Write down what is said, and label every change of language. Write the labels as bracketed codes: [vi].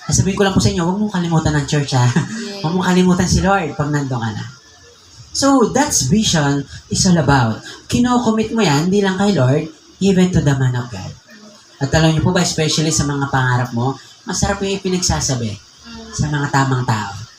[tl] Sabihin ko lang po sa inyo, huwag mong kalimutan ng church, ha? Huwag mong kalimutan si Lord pag nandun ka na. [en] So, that's vision is all about. [tl] Kino-commit mo yan, hindi lang kay [en] Lord, even to the man of God. [tl] At alam niyo po ba, especially sa mga pangarap mo, masarap yung ipinagsasabi sa mga tamang tao.